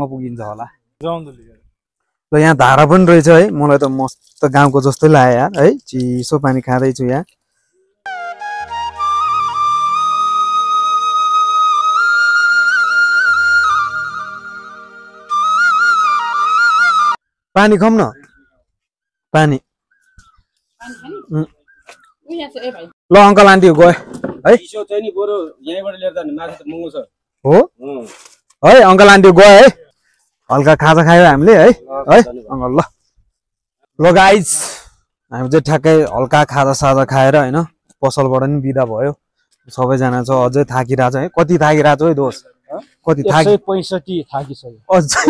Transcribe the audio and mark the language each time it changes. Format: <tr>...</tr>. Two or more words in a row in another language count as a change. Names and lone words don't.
<ne>पुगिन्छ होला ल यहाँ धारा पनि रहेछ है मलाई त मस्त गाउँको जस्तै लाग्यो यार है चिसो पानी खाँदै छु यहाँ पानी खाऊँ न पानी ल</ne> <en>uncle aunty</en> <ne>गए है हो है</ne> <en>uncle aunty</en> <ne>गए है हल्का खाजा खायो हामीले है अंकल ल ल गाइस हामी चाहिँ ठ्याक्कै हल्का खाजा साजा खाएर हैन पसलबाट नि बिदा भयो सबैजना छ अझै थाकिरहेछ है कति थाकिरहेछ है दोस्त कति थाकि 165 थाकिसक्यो</ne>